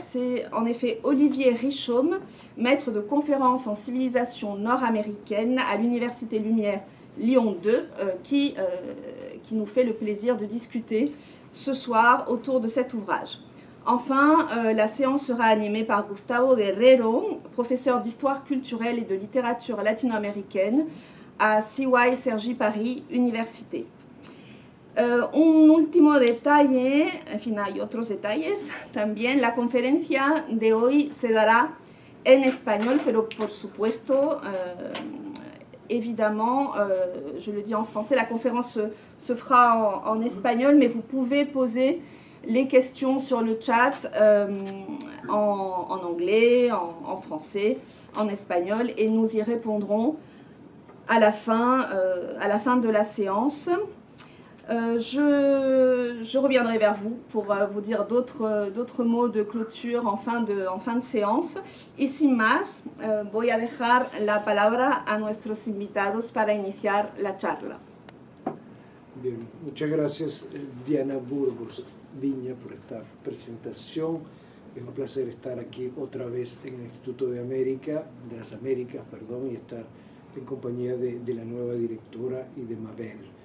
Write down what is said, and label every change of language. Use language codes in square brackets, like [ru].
[fr] C'est en effet Olivier Richaume, maître de conférences en civilisation nord-américaine à l'Université Lumière Lyon 2, qui nous fait le plaisir de discuter ce soir autour de cet ouvrage. Enfin, la séance sera animée par Gustavo Guerrero, professeur d'histoire culturelle et de littérature latino-américaine à CY Cergy Paris Université. [es] Un último detalle, en fin, hay otros detalles también. La conferencia de hoy se dará en español, pero por supuesto, [fr] évidemment, je le dis en français, la conférence se fera en espagnol, mais vous pouvez poser les questions sur le chat en anglais, en français, en espagnol, et nous y répondrons à la fin de la séance. Je reviendrai vers vous pour vous dire d'autres mots de clôture en fin de séance. [es] Y sin más, voy a dejar la palabra a nuestros invitados para iniciar la charla. Bien, muchas gracias Diana Burgos Viña por esta presentación. Es un placer estar aquí otra vez en el Instituto de las Américas, y estar en compañía de la nueva directora y de Mabel.